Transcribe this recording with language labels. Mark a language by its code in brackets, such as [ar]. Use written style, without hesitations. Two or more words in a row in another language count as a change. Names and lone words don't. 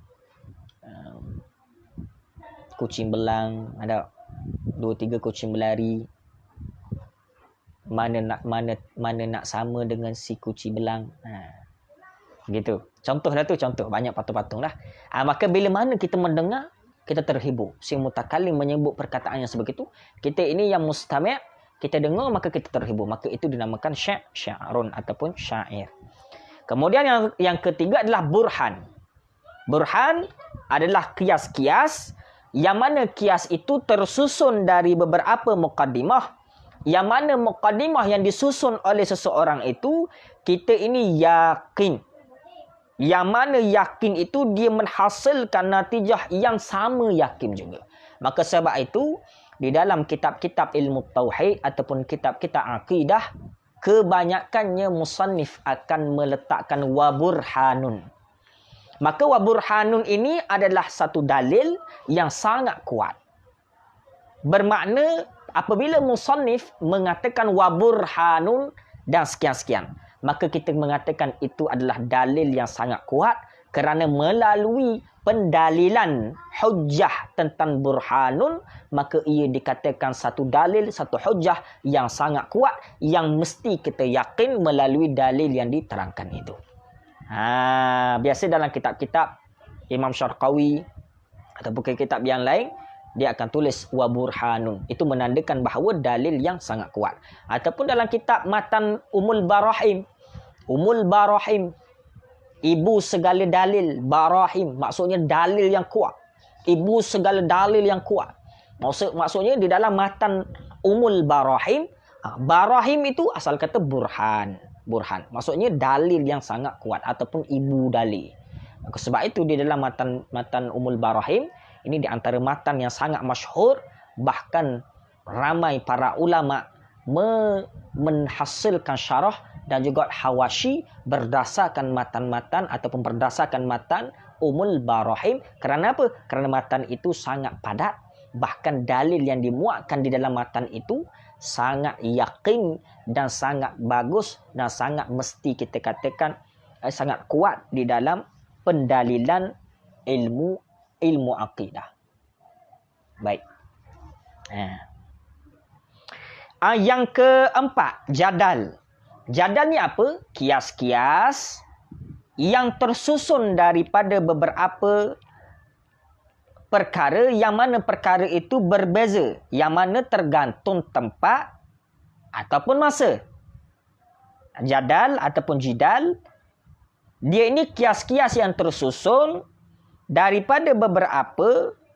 [ms] Kucing belang, ada 2-3 kucing berlari. Mana nak sama dengan si kucing belang. Gitu. Contoh dah tu, contoh. Banyak patung-patung dah. Maka bila mana kita mendengar, kita terhibur. Si mutakallim menyebut perkataan yang sebegitu, kita ini yang mustami', kita dengar maka kita terhibur. Maka itu dinamakan syi'run ataupun syair. Kemudian yang ketiga adalah burhan. Burhan adalah kias-kias yang mana kias itu tersusun dari beberapa muqaddimah, yang mana muqaddimah yang disusun oleh seseorang itu kita ini yakin. Yang mana yakin itu dia menghasilkan natijah yang sama yakin juga. Maka sebab itu di dalam kitab-kitab ilmu tauhid ataupun kitab-kitab akidah, kebanyakannya musannif akan meletakkan [ar] wa burhanun. [ms] Maka [ar] wa burhanun [ms] ini adalah satu dalil yang sangat kuat. Bermakna apabila musannif mengatakan [ar] wa burhanun [ms] dan sekian-sekian, maka kita mengatakan itu adalah dalil yang sangat kuat kerana melalui pendalilan hujjah tentang burhanun, maka ia dikatakan satu dalil, satu hujjah yang sangat kuat yang mesti kita yakin melalui dalil yang diterangkan itu. Biasa dalam kitab-kitab Imam Syarqawi ataupun kitab yang lain, dia akan tulis [ar] wa burhanun. [ms] Itu menandakan bahawa dalil yang sangat kuat. Ataupun dalam kitab Matan Ummul Barahim, ibu segala dalil, barahim maksudnya dalil yang kuat. Ibu segala dalil yang kuat. Maksudnya di dalam Matan Ummul Barahim, barahim itu asal kata burhan. Maksudnya dalil yang sangat kuat ataupun ibu dalil. Sebab itu di dalam Matan Ummul Barahim, ini di antara matan yang sangat masyhur, bahkan ramai para ulama menghasilkan syarah dan juga hawashi berdasarkan matan-matan ataupun berdasarkan matan Ummul Barahim. Kerana apa? Kerana matan itu sangat padat, bahkan dalil yang dimuatkan di dalam matan itu sangat yakin dan sangat bagus dan sangat mesti kita katakan sangat kuat di dalam pendalilan ilmu akidah. Baik. Yang keempat, jadal. Jadal ni apa? Kias-kias yang tersusun daripada beberapa perkara yang mana perkara itu berbeza, yang mana tergantung tempat ataupun masa. Jadal ataupun jidal, dia ini kias-kias yang tersusun daripada beberapa